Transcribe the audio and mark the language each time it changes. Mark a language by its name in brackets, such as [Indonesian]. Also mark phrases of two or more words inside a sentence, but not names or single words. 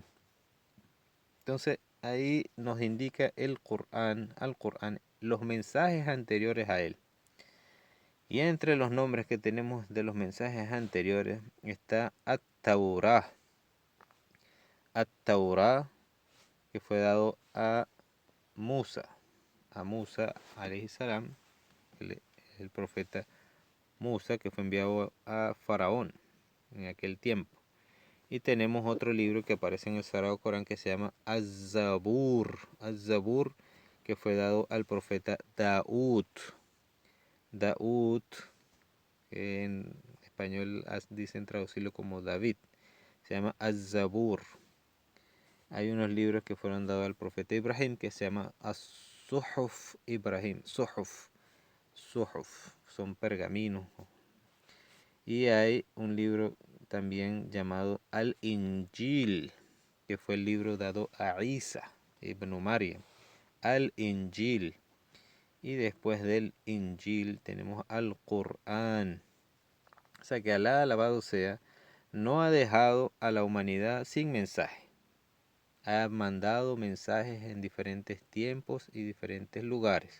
[Spanish] Entonces ahí nos indica el Qur'an, al Qur'an, los mensajes anteriores a él. Y entre los nombres que tenemos de los mensajes anteriores está At-Taurah. At-Taurah, que fue dado a Musa [Arabic] عليه السلام, [Spanish] el profeta Musa, que fue enviado a Faraón en aquel tiempo. Y tenemos otro libro que aparece en el Sagrado Corán que se llama Az-Zabur. Az-Zabur, que fue dado al profeta Daud. Daud, que en español dicen traducirlo como David. Se llama Az-Zabur. Hay unos libros que fueron dados al profeta Ibrahim que se llama As-Suhuf Ibrahim. Suhuf. Suhuf. Son pergaminos. Y hay un libro también llamado Al-Injil, que fue el libro dado a Isa ibn Maryam. Al-Injil. Y después del Injil tenemos Al-Qur'an. O sea que Alá, alabado sea, no ha dejado a la humanidad sin mensaje. Ha mandado mensajes en diferentes tiempos y diferentes lugares.